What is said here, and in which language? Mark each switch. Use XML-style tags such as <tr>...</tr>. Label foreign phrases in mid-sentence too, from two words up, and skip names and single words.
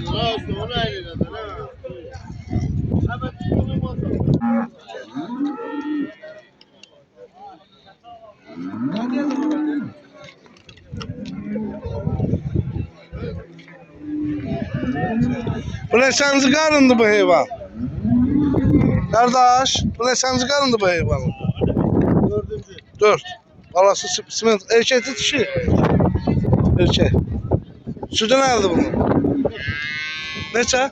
<tr>Ha onu ayrıladı. Ha. Hemen bunu bakalım.</tr> <az>Bu neçənci qarındı bu heyvan? Qardaş, bu neçənci qarındı bu heyvanın? 4.</az> <tr>4. Balası siment. Erkekli dişi. Erkek. Sütü nerede bunun? Neçə?</tr>